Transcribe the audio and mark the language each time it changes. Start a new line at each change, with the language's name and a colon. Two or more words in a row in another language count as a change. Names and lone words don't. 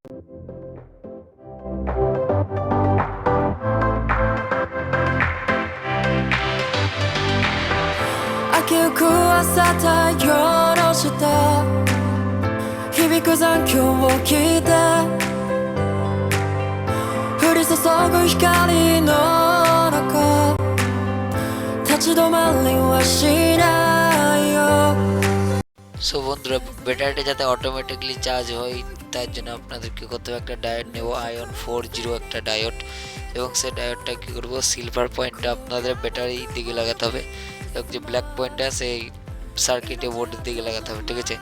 Japanese: 明けゆく朝太陽の下、響く残響を聞いて、降り注ぐ光の中、立ち止まりはしないよ。
Bangla: সো বন্ধুরা, ব্যাটারিটা যাতে অটোমেটিকলি চার্জ হয়, তার জন্য আপনাদের কী করতে হবে, একটা ডায়োড নেব, আয়ন 40 একটা ডায়োড। এবং সেই ডায়োডটা কী করবো, সিলভার পয়েন্টটা আপনাদের ব্যাটারির দিকে লাগাতে হবে এবং যে ব্ল্যাক পয়েন্টটা সেই সার্কিটে বোর্ডের দিকে লাগাতে হবে, ঠিক আছে।